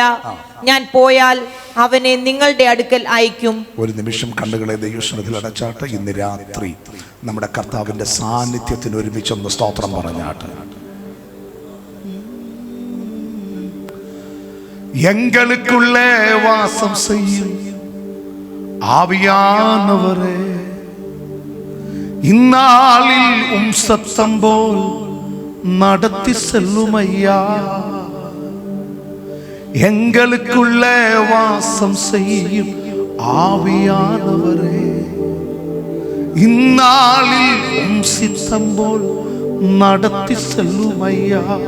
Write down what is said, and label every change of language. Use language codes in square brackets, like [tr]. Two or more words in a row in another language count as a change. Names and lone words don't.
[ml] ഞാൻ പോയാൽ അവനെ നിങ്ങളുടെ അടുക്കൽ അയക്കും. ഒരു നിമിഷം കണ്ണുകളെ ദൈവസന്നിധിയിൽ അടച്ചാട്ട് ഇന്ന് രാത്രി നമ്മുടെ കർത്താവിന്റെ സാന്നിധ്യത്തിന് ഒരുമിച്ചൊന്ന് സ്തോത്രം പറഞ്ഞാട്ട്. [ta] എங்களுக்குள்ளே வாசம் செய்யும் ஆவியானவரே, இந்நாளில் சத்தம் போல் நடத்தி செல்லும் ஐயா. எங்களுக்குள்ளே வாசம் செய்யும் ஆவியானவரே, இந்நாளில் சித்தம் போல் நடத்தி செல்லும் ஐயா.